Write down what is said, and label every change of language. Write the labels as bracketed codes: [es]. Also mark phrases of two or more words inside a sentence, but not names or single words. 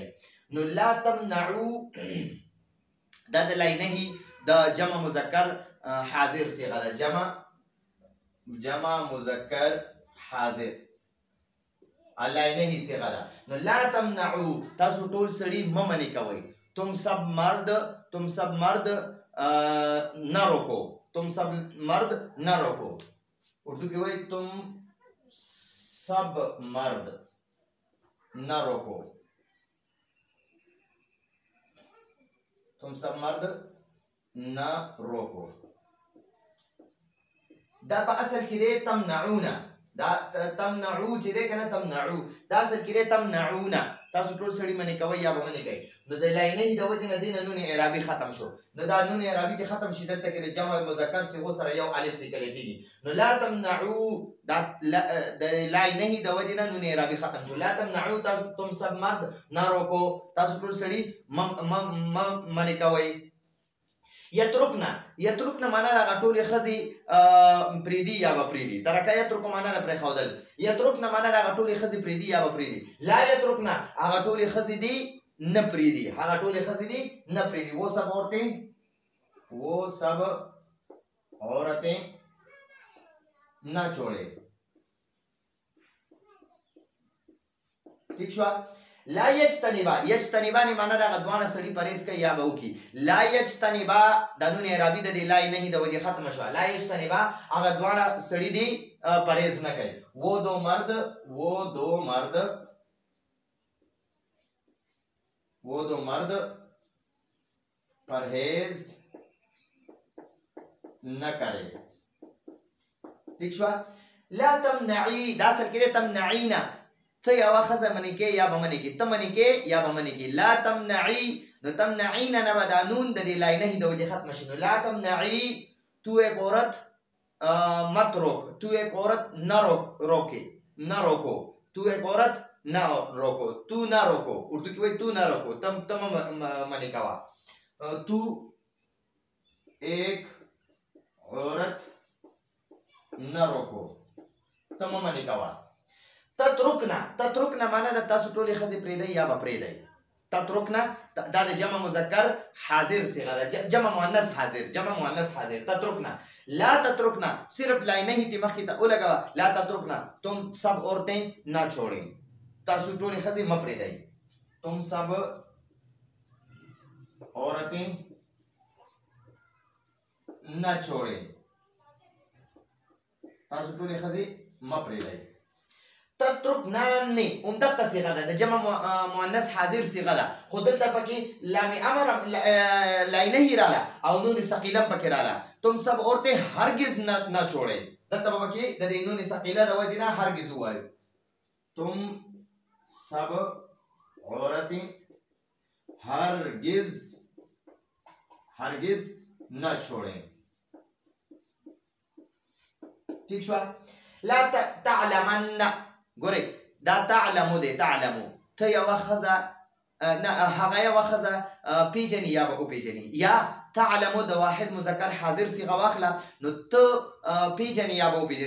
[ps] نو [ar] لا تمنعوا [ps] دا د لاینهی د جمع مذکر حاضر صيغه ده. جمع مذکر حاضر لاینهی صيغه ده. نو [ar] لا تمنعوا [ps] تاسو ټول سړي ممنې کوئ. [ur] تم سب مرد نہ روکو. تم سب مرد نہ روکو. [ps] اردو کې وایي [ur] تم سب مرد نہ روکو. تم سب مرد نہ روکو. [ps] دا په اصل کې دی تمنعونا. دا تمنعو چې دی کنه تمنعو دا اصل کې دی تمنعونا. تاسو ټول سړي منې کوئ یا به منې کوئ. نو د لاینهی د وجې نه دی نه نون اعرابي ختم شو. نو دا نون اعرابي چې ختم شي دلته کې د جمع مذکر صيغو سره یو الف لیکلی کېږي. نو [ar] لا تمنعو [ps] دا د لاینهی د وجې نه نون اعرابي ختم شو. [ar] لا تمنعو [ur] تاسو تم سب مرد نہ روکو. [ps] تاسو ټول سړي منې کوئ. یترکنا معنا راغه ټولې ښځې پریدي یا به پریدي. ترکه یترکو معنا نه پرېښودل. یترکنا معنا راغه ټولې ښځې پریدي یا به پریدي. [ar] لا یترکنا [ps] هغه ټولې ښځې دي نه پریدي. هغه ټولې ښځې دي نه پریدي. [ur] وہ سب عورتیں نہ چھوڑے. [ps] ٹھیک شو. [ar] لا یجتنبا [ps] نه معنا راغه دوانه سړي پرهیز کوي یا به وکړي. [ar] لا یجتنبا [ps] د نون اعرابي د دې لا نهي د وجې ختمه شوه. [ar] لا یجتنبا [ps] هغه دوانه سړي دي پرهیز نه کوي. [ur] وہ دو مرد پرهیز نه کرے. [ps] ٹھیک شو. [ar] لا تمنعی [ps] دا اصل کې تمنعینا. ته یوه ښځه منې کې یا به منې کې. ته منې کې یا به منې کې. [ar] لا تمنعی [ps] نو تمنعینا نه به دا نون د دې لاینهي د وجې ختمه شي. [ur] نو [ar] لا تمنعی [ur] تو ایک عورت مت روک. تو ایک عورت نہ روکو. تو ایک عورت نہ روکو. تو نہ روکو. [ps] اردو کې وایي [ur] تو نہ روکو. [ps] تم منې کوه. [ur] تو ایک عورت نہ روکو. [ps] تم منې کوه. تترکنا معنا د تاسو ټولې ښځې پرېږدئ یا به پرېږدئ. تترکنا دا د جمع مذکر حاضر صيغه ده. جمع مؤنث حاضر. تترکنا [ar] لا تترکنا [ps] صرف لاینهی تی مخکې ته ولګوه. [ar] لا تترکنا [ur] تم سب عورتیں نہ چھوڑیں. [ps] تاسو ټولې ښځې مه پرېږدئ. [ur] تم سب عورتیں نہ چھوڑیں. [ps] تاسو ټولې ښځې مه پرېږدئ. تترکنانی همدغه صيغه ده د جمع مؤنث حاضر صيغه ده، خو دلته پکې لام امر لاینهی راله او نون ثقیله پکې راله. [ur] تم سب عورتیں هرگز نه چھوڑے. [ps] دلته پکې د دې نون ثقیله د وجې نه هرگز ووایو. [ur] تم سب عورتیں هرگز نه چھوڑے. [ps] ٹھیک شو. [ar] لا تعلمن [ps] ګورئ دا تعلمو دی. تعلمو ته یوه ښځه هغه یوه ښځه پیژني یا به وپیژني. یا تعلمو د واحد مذکر حاضر صيغه واخله. نو ته پیژني یا به وپیژني.